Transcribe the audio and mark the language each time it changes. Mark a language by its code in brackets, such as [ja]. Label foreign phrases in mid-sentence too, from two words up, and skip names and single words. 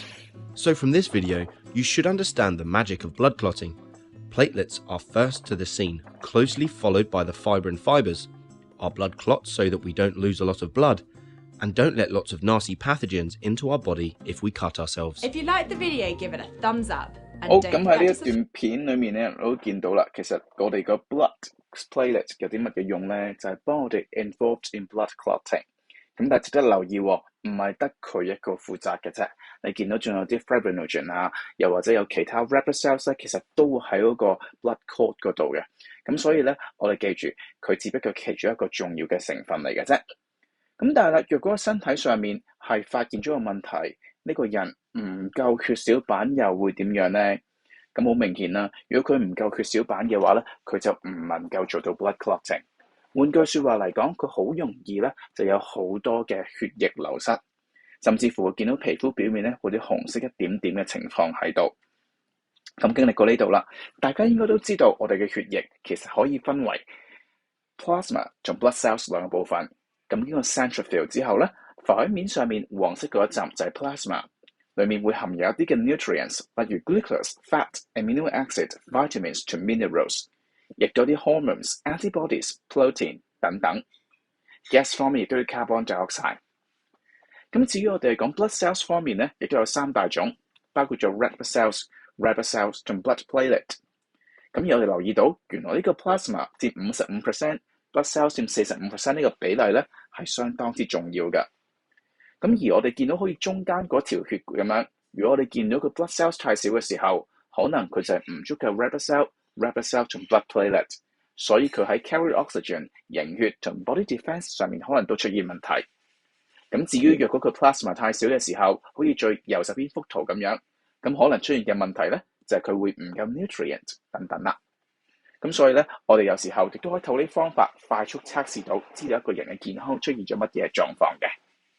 [en] So from this video, you should understand the magic of blood clotting. Platelets are first to the scene, closely followed by the fibrin fibers. Our blood clots so that we don't lose a lot of blood, and don't let lots of nasty pathogens into our body if we cut ourselves. If you liked the video, give it a thumbs up. And [yue] 好， [en] don't [yue] 咁喺 [en] forget [yue] 呢 [en] to [yue] 一 [en] subscribe. [yue] 段片裏面咧，我都見到啦。其實我哋個 [en] blood platelet [yue] 有啲乜嘅用咧，就係幫我哋 [en] involved in blood clotting。 [yue] 咁但係值得留意喎，唔係得佢一個負責嘅啫。你見到仲有啲 fibrinogen 啊，又或者有其他 [en] red blood cells [yue] 咧，其實都喺嗰個 [en] blood clot [yue] 嗰度嘅。咁所以咧，我哋記住，佢只不過其中一個重要嘅成分嚟嘅啫。咁但係啦，若果身體上面係發現咗個問題，呢個人唔夠血小板又會點樣咧？咁好明顯啦，如果佢唔夠血小板嘅話咧，佢就唔能夠做到 [en] blood clotting。 [yue] 換句説話嚟講，佢好容易咧就有好多嘅血液流失，甚至乎會見到皮膚表面咧會啲紅色一點點嘅情況喺度。咁經歷過呢度啦，大家應該都知道我哋嘅血液其實可以分為 plasma 同 [en] blood cells [yue] 兩個部分。咁經過 centrifuge 之後咧，浮喺面上面黃色嗰一浸就係 plasma， 裡面會含有一啲嘅 nutrients， 例如 glucose、fat、 [en] amino acid、 [yue] vitamins 同 minerals， 亦都有啲 hormones、antibodies、protein 等等。gas 方面亦都有 [en] carbon dioxide。 [yue] 咁至於我哋講 [en] blood cells [yue] 方面咧，亦都有三大種，包括咗 [en] red blood cells、 red blood cells [yue] 同 [en] blood platelet。 [yue] 咁而我哋留意到，原來呢個 plasma 佔 55%。 [en] blood cells [yue] 佔 45% 呢個比例咧係相當之重要嘅。咁而我哋見到好似中間嗰條血咁樣，如果我哋見到個 [en] blood cells [yue] 太少嘅時候， 可能佢就係唔足夠 [en] red blood cell [yue] 同 [en] blood platelet， [yue] 所以佢喺 [en] carry oxygen、 [yue] 凝血同 [en] body defense [yue] 上面可能都出現問題。咁至於若果佢 plasma 太少嘅時候，好似最右手邊幅圖咁樣，咁可能出現嘅問題咧就係佢會唔夠 nutrient 等等啦。咁所以咧，我哋有時候亦都可以透過呢啲方法快速測試到知道一個人嘅健康出現咗乜嘢狀況嘅。